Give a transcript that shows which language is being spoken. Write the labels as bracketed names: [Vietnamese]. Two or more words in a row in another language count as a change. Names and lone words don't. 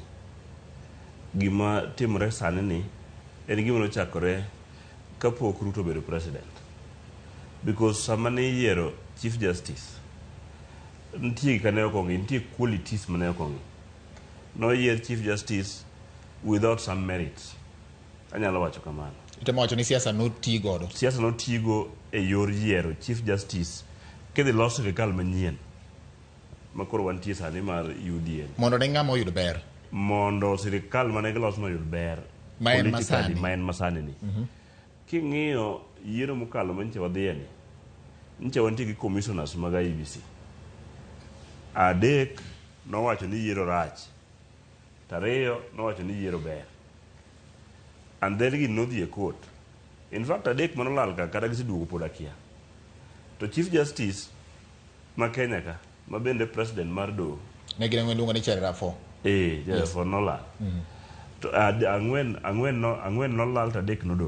[Luo (Kenya and Tanzania)] Gima timore sani ni en gima nochakore kapok Ruto bedo president. Because sama ne yiero Chief Justice, nitie kane okongi, nitie qualities mane okongi. No yier Chief Justice [English] without some merits. [Luo (Kenya and Tanzania)] Anyalo wacho kamano. Itemo wacho ni siasa noti godo. Siasa notigo e yor yiero Chief Justice kedhi loso sirkal manyien. Makoro wantie sani mar UDA. Mondo ne ng'ama oyud ber. Mondo sirkal mane giloso no yud ber. Ma en masani. Ma en masani ni. King'iyo yiero mokalo manyiche wadhiye ni. Nyiche wantie gi commissioners mag IEBC. Adek nowacho ni yiero rach. Tariyo nowacho ni yiero ber. [English] And then [Luo (Kenya and Tanzania)] gi nodhi e court. In fact, adek manolal ka kata giseduogo pod akia. To Chief Justice ma Kenya ka, ma bende president mar doho. Ne gine luongo ni Cherera 4. Yes, for nolal. To ang'wen nolal to adek nodong'.